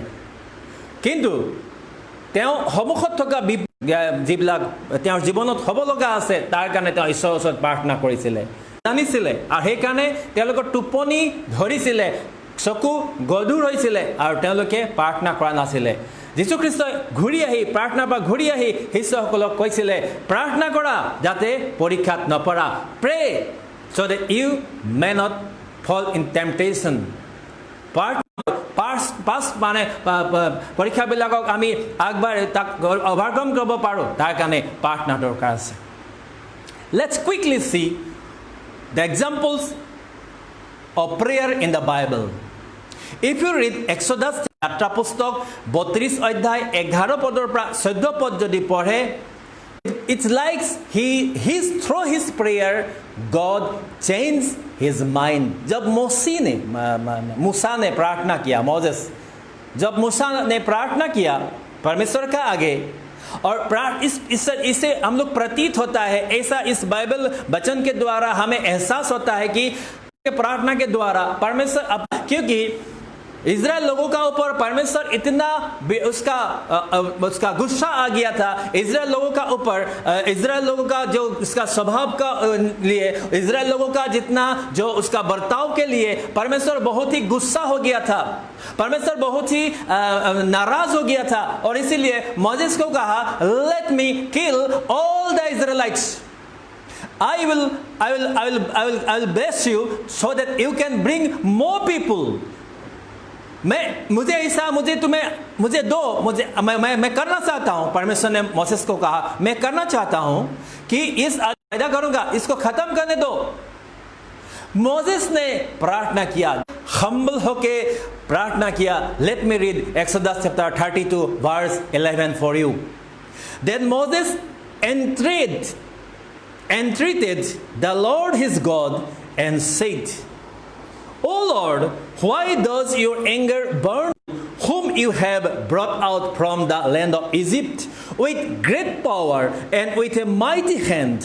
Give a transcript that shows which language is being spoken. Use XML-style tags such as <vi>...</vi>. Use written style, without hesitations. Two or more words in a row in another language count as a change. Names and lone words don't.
<as>কিন্তু তেওঁ সন্মুখত থকা যিবিলাক তেওঁৰ জীৱনত হ'ব লগা আছে তাৰ কাৰণে তেওঁ ঈশ্বৰৰ ওচৰত প্ৰাৰ্থনা কৰিছিলে। জানিছিলে আৰু সেইকাৰণে তেওঁলোকৰ টোপনি ধৰিছিলে চকু গধুৰ হৈছিলে আৰু তেওঁলোকে প্ৰাৰ্থনা কৰা নাছিলে যীশুখ্ৰীষ্টই ঘূৰি আহি প্ৰাৰ্থনাৰ পৰা ঘূৰি আহি শিষ্যসকলক কৈছিলে প্ৰাৰ্থনা কৰা যাতে পৰীক্ষাত নপৰা প্ৰে</as> <en>so that you may not fall in temptation</en> <as>পাছ মানে পৰীক্ষাবিলাকক আমি আগবাঢ়ি তাক অভাৰকাম কৰিব পাৰোঁ তাৰ কাৰণে প্ৰাৰ্থনা দৰকাৰ আছে</as> <en>let's quickly see the examples of prayer in the Bible if you read Exodus</en> <as>যাত্ৰা পুস্তক 32 অধ্যায় 11 পদৰ পৰা 14 পদ যদি পঢ়ে</as> <en>it's like through his prayer God changed his mind</en> <hi>जब मूसा ने प्रार्थना किया मोसेस जब मूसा ने प्रार्थना किया परमेश्वर का आगे और इसे हम लोग प्रतीत होता है ऐसा इस बाइबल वचन के द्वारा हमें एहसास होता है कि प्रार्थना के द्वारा परमेश्वर क्योंकि इजराइल लोगों का ऊपर परमेश्वर इतना उसका गुस्सा आ गया था इजराइल लोगों का ऊपर इजराइल लोगों का जो उसका स्वभाव का लिए इजराइल लोगों का जितना जो उसका बर्ताव के लिए परमेश्वर बहुत ही गुस्सा हो गया था परमेश्वर बहुत ही नाराज हो गया था और इसीलिए मोसेस को कहा</hi> <en>let me kill all the Israelites I will bless you so that you can bring more people</en> <hi>मुझे दो मैं करना चाहता हूं परमेश्वर ने मोसेस को कहा मैं करना चाहता हूं कि इस पैदा करूंगा इसको खत्म करने दो मोसेस ने प्रार्थना किया हम्बल होके प्रार्थना किया</hi> <en>let me read Exodus chapter 32 verse 11 for you then Moses entreated the Lord his God and said O Lord, why does your anger burn whom you have brought out from the land of Egypt with great power and with a mighty hand?</en>